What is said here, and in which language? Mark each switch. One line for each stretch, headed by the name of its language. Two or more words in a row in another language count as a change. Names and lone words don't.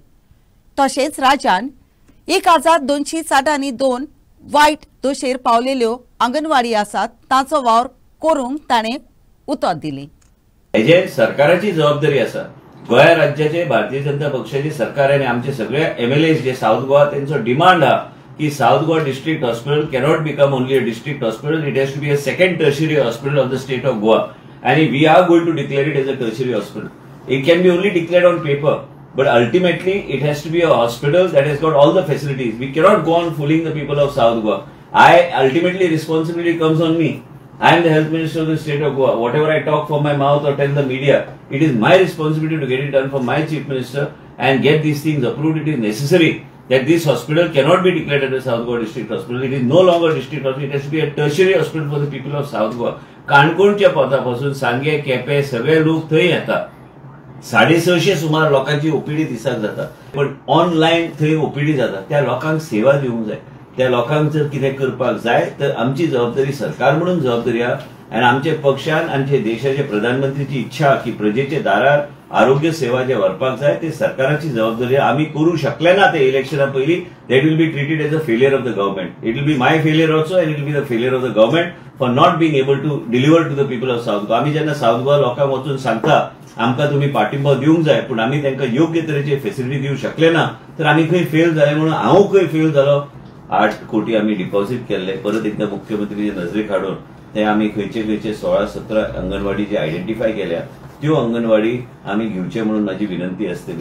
Konkani: तशेंच राज्यान 1262 वायट दोशेर पावलेल्यो अंगणवाडी आसात तांचो वावर करूंक ताणें उतर दिलें. हेजे सरकाराची जबाबदारी आसा. गोंय राज्याचे भारतीय जनता पक्षाचे सरकार आनी आमचे सगळे MLA जे साऊथ गोवा तेंचो डिमांड आहा की साऊथ गोवा
English: district hospital cannot become only a district hospital. it has to be a second tertiary hospital of the state of Goa and we are going to declare it as a tertiary hospital. It can be only declared on paper, but ultimately it has to be a hospital that has got all the facilities. We cannot go on fooling the people of South Goa. Ultimately responsibility comes on me. I am the health minister of the state of Goa. Whatever I talk from my mouth or tell the media, it is my responsibility to get it done from my chief minister and get these things approved. It is necessary that this hospital cannot be declared as a South Goa district hospital. It is no longer district hospital. It has to be a tertiary hospital for the people of South Goa.
Konkani: काणकोणच्या पोतापासून सांगे केपें सगळे लोक थंय येतात. 650 सुमार लोकांची ओपीडी दिसाक जाता, पण ऑनलायन थंय ओपीडी जाता. त्या लोकांक सेवा दिवंक जाय. त्या लोकांक जर कितें करपाक जाय तर आमची जबाबदारी सरकार म्हणून जबाबदारी आहा. आनी आमचे पक्षान आमचे देशाचे प्रधानमंत्रीची इच्छा की प्रजेचे दारार आरोग्य सेवा जे व्हरपाक जाय ते सरकाराची जबाबदारी आमी करू शकले ना. ते इलेक्शना पयलीं
English: that will be treated as a failure of the government. it will be my failure also and it will be the failure of the government for not being able to deliver to the people of South Goa.
Konkani: आमी जेन्ना साऊथ गोवा लोकांक वचून सांगता आमकां तुमी पाठिंबो दिवंक जाय, पूण आमी तांकां योग्य तरेचे फेसिलिटी दिवंक शकले ना, तर आमी खंय फेल जाले म्हणून हांव खंय फेल जालो. 8 कोटी आमी डिपॉझिट केल्ले परत एकदा मुख्यमंत्रीचे नजरेक हाडून ते आमी खंयचे 16-17 अंगणवाडी जे आयडेंटिफाय केल्या त्यो अंगणवाडी आमी घेवचे म्हणून माझी विनंती असतली.